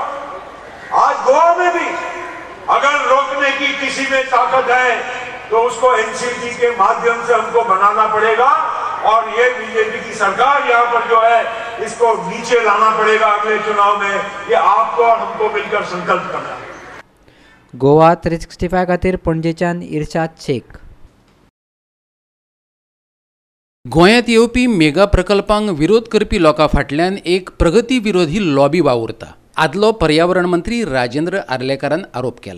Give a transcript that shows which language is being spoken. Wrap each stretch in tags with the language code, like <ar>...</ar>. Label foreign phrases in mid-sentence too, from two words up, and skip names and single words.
<hi>आज गोवा में भी अगर रोकने की किसी में ताकत है तो उसको एनसीपी के माध्यम से हमको बनाना पड़ेगा, और ये बीजेपी की सरकार यहाँ पर जो है इसको नीचे लाना पड़ेगा अगले चुनाव में। ये आपको और हमको मिलकर संकल्प करना है।</hi> <kok>गोवा 365 खातीर पणजेच्यान इर्शाद शेख। गोंयांत येवपी मेगा प्रकल्पांक विरोध करपी लोकां फाटल्यान एक प्रगती विरोधी लॉबी वावुरता, आदलो पर्यावरण मंत्री राजेंद्र आर्लेकरान आरोप केला।</kok>